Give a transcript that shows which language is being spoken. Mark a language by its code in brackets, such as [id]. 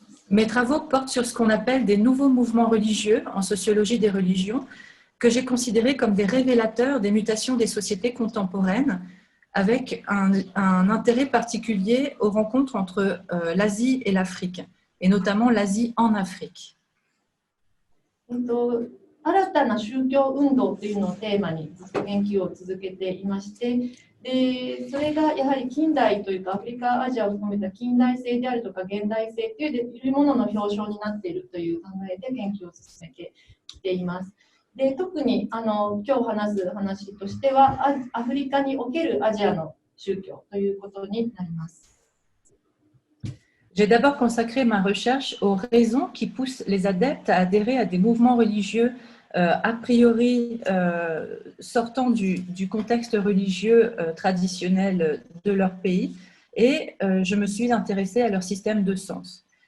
[fr] Mes travaux portent sur ce qu'on appelle des nouveaux mouvements religieux en sociologie des religions, que j'ai considérés comme des révélateurs des mutations des sociétés contemporaines, avec un intérêt particulier aux rencontres entre l'Asie et l'Afrique, et notamment l'Asie en Afrique. [ja] 新たな宗教運動というのをテーマにずっと研究を続けていまして、でそれがやはり近代というかアフリカ、アジアを含めた近代性であるとか現代性というものの表彰になっているという考えで研究を進めてきています。で特に今日話す話としてはアフリカにおけるアジアの宗教ということになります。 [fr] J'ai d'abord consacré ma recherche aux raisons qui poussent les adeptes à adhérer à des mouvements religieux a priori sortant du contexte religieux traditionnel de leur pays et je me suis intéressée à leur système de sens.